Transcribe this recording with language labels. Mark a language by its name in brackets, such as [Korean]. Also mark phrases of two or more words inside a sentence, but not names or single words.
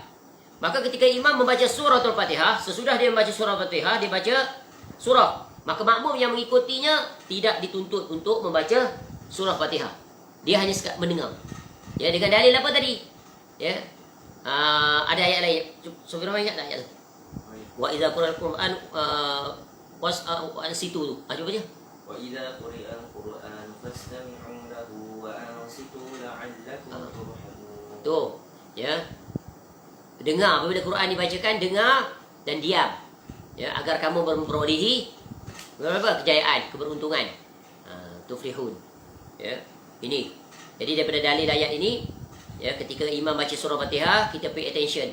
[Malay] Maka ketika imam membaca suratul Fatihah, sesudah dia membaca surah Fatihah, dia baca surah. Maka makmum yang mengikutinya tidak dituntut untuk membaca surah Fatihah. Dia hanya sekat mendengar. Ya, dengan dalil apa tadi? Ya. Ada ayat lain. Subhanallah, ingat tak ayat tu? [Arabic] وإذا قرئ القرآن [Malay] situ tu. Cuba baca. [Arabic] وإذا قرئ القرآن فاستمعوا له وأنصتوا لعلكم ترحمون. [Malay] Tu, ya. Dengar apabila Quran dibacakan, dengar dan diam. Ya, agar kamu memperolehi berapa kejayaan, keberuntungan. Tuflihun. Ya. Ini. Jadi daripada dalil ayat ini, ya, ketika imam baca surah Fatihah, kita [English] pay attention.